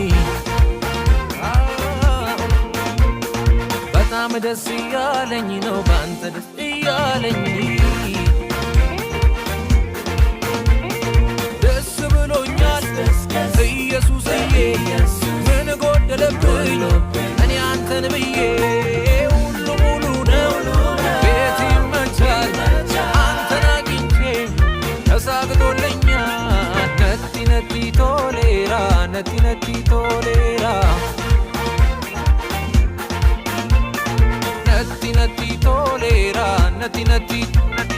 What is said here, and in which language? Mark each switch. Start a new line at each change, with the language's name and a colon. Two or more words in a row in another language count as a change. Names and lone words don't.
Amharic: በጣም ደስ እያለኝ ነው ባንተ ደስ እያለኝ ደስ ብሎኛል ኢየሱስዬ ምን ጎደለብኝ እኔ አንተን ብዬ ሁሉ ሙሉ ነው ቤት ይመቻል አንተን አግኝቼ
Oromo: ተሳክቶልኛል natti natti tolera natti natti tolera natti natti tolera natti natti